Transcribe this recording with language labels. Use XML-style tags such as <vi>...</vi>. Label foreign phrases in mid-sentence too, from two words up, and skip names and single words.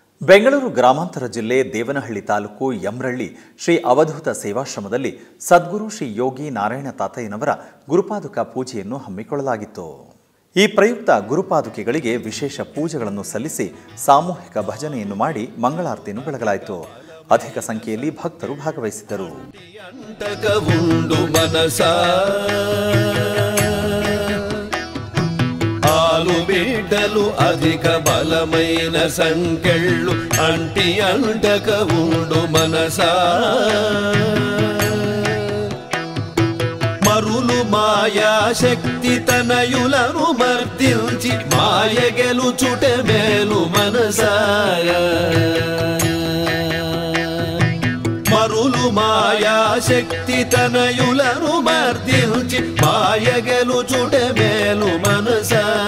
<kn>ಬೆಂಗಳೂರು ಗ್ರಾಮಾಂತರ ಜಿಲ್ಲೆ ದೇವನಹಳ್ಳಿ ತಾಲೂಕು ಯಮ್ರಳ್ಳಿ ಶ್ರೀ ಅವಧೂತ ಸೇವಾಶ್ರಮದಲ್ಲಿ ಸದ್ಗುರು ಶ್ರೀ ಯೋಗಿ ನಾರಾಯಣ ತಾತಯ್ಯನವರ ಗುರುಪಾದುಕ ಪೂಜೆಯನ್ನು ಹಮ್ಮಿಕೊಳ್ಳಲಾಗಿತ್ತು. ಈ ಪ್ರಯುಕ್ತ ಗುರುಪಾದುಕೆಗಳಿಗೆ ವಿಶೇಷ ಪೂಜೆಗಳನ್ನು ಸಲ್ಲಿಸಿ ಸಾಮೂಹಿಕ ಭಜನೆಯನ್ನು ಮಾಡಿ ಮಂಗಳಾರತಿಯನ್ನು ಬೆಳಗಲಾಯಿತು. ಅಧಿಕ ಸಂಖ್ಯೆಯಲ್ಲಿ ಭಕ್ತರು ಭಾಗವಹಿಸಿದ್ದರು.</kn> <te>బిడ్డలు అధిక బలమైన సంకెళ్ళు అంటి అంటక ఉండు మనసా మరులు మాయా శక్తి తనయులను మర్దించి మాయ గెలుచుట మేలు మనసా మరులు మాయా శక్తి తనయులను మర్దించి మాయ గెలుచుట మేలు మనసా</te>